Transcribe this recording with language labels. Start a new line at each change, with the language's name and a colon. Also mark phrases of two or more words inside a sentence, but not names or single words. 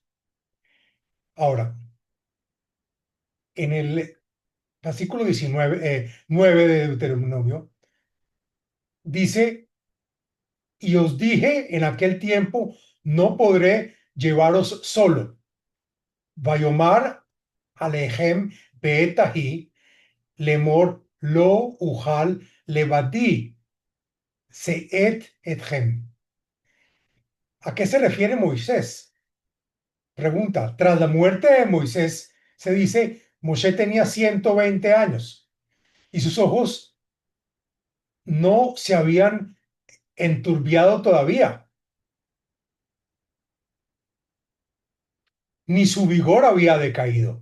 Spanish: Ahora, en el versículo 9 de Deuteronomio, dice, y os dije en aquel tiempo, no podré llevaros solo.
Hebrew: ואמר אלכם בעת ההוא לאמר לא אוכל לבדי שאת אתכם.
Spanish: ¿A qué se refiere Moisés? Pregunta, tras la muerte de Moisés, se dice, Moshe tenía 120 años y sus ojos no se habían enturbiado todavía, ni su vigor había decaído.